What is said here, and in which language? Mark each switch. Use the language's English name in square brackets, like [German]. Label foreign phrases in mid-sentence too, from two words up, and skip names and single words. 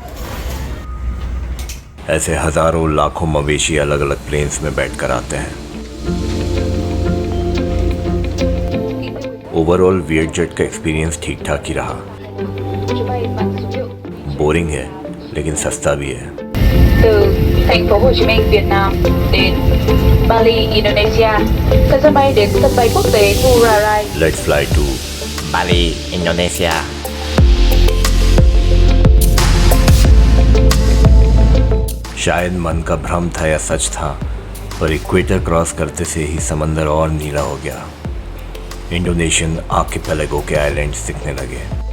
[Hindi] ऐसे हज़ारों लाखों मवेशी अलग अलग प्लेन्स में बैठकर आते हैं। ओवरऑल वियरजेट का एक्सपीरियंस ठीक ठाक ही रहा। बोरिंग है लेकिन सस्ता भी है। [Vietnamese] Từ thành phố Hồ Chí Minh, Việt Nam đến Bali, Indonesia, từ sân bay đến sân bay quốc tế Ngurah Rai. [English] Let's fly to Bali, Indonesia। [Hindi] शायद मन का भ्रम था या सच था, पर इक्वेटर क्रॉस करते से ही समंदर और नीला हो गया। इंडोनेशियन आर्किपेलागो के आइलैंड्स दिखने लगे।